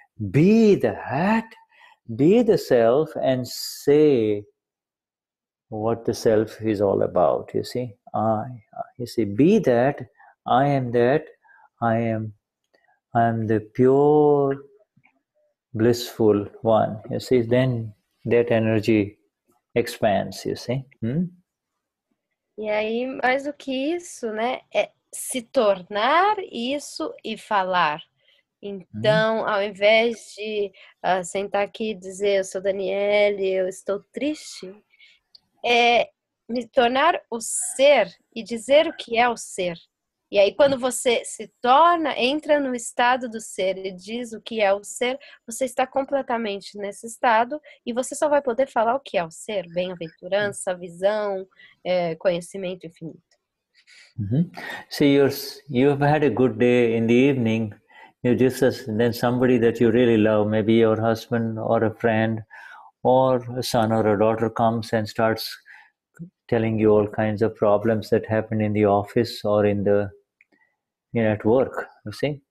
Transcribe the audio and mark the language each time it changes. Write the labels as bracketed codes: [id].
[en] Be that, be the self, and say what the self is all about, you see. Be that, I am that, I am the pure, blissful one, you see. Then that energy expands, you see. [pt] E aí, mais do que isso, né, é se tornar isso e falar. Então, ao invés de sentar aqui e dizer, eu sou Danielli, eu estou triste, é me tornar o ser e dizer o que é o ser. E aí, quando você se torna, entra no estado do ser e diz o que é o ser, você está completamente nesse estado e você só vai poder falar o que é o ser, bem-aventurança, visão, conhecimento infinito. [en] See, you've had a good day in the evening. Then somebody that you really love, maybe your husband or a friend or a son or a daughter comes and starts telling you all kinds of problems that happen in the office or at work, you see.